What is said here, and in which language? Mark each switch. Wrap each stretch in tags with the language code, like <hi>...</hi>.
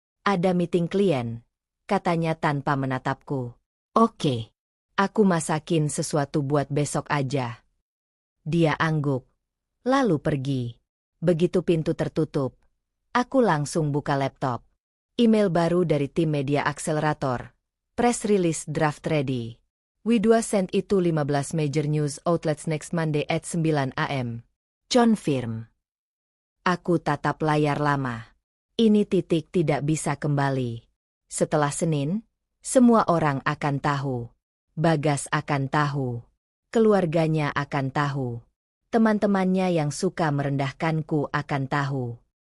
<id>Ada meeting klien, katanya tanpa menatapku. Oke, aku masakin sesuatu buat besok aja. Dia angguk, lalu pergi. Begitu pintu tertutup, aku langsung buka laptop. Email baru dari tim media akselerator.</id> <en>Press release draft ready. We do send it to 15 major news outlets next Monday at 9 AM.</en> <id>Confirm. Aku tatap layar lama. Ini titik tidak bisa kembali. Setelah Senin, semua orang akan tahu. Bagas akan tahu. Keluarganya akan tahu. Teman-temannya yang suka merendahkanku akan tahu.</id>